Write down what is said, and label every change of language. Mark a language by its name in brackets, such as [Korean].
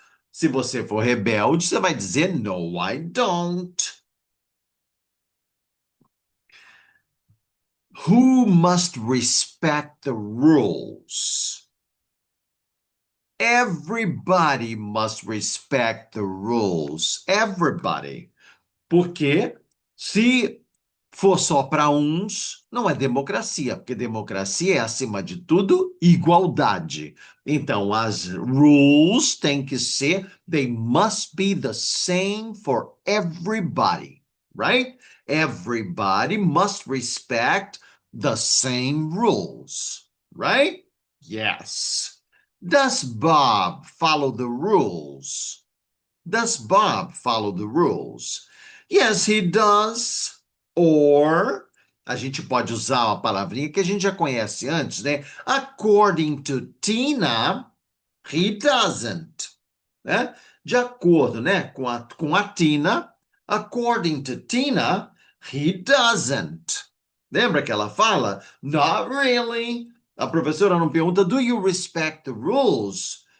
[Portuguese] Se você for rebelde, você vai dizer [English] no, I don't. Who must respect the rules? Everybody must respect the rules. Everybody. [Portuguese] Porque se for só para uns, não é democracia, porque democracia é, acima de tudo, igualdade. Então, as rules têm que ser, [English] they must be the same for everybody, right? Everybody must respect the same rules, right? Yes. Does Bob follow the rules? Does Bob follow the rules? Yes, he does. [Portuguese] Or, a gente pode usar uma palavrinha que a gente já conhece antes, né? [English] According to Tina, he doesn't. Né? [Portuguese] De acordo, né, com a Tina, [English] according to Tina, he doesn't. [Portuguese] Lembra que ela fala? [English] Not really. [Portuguese] A professora não pergunta, [English] do you respect the rules?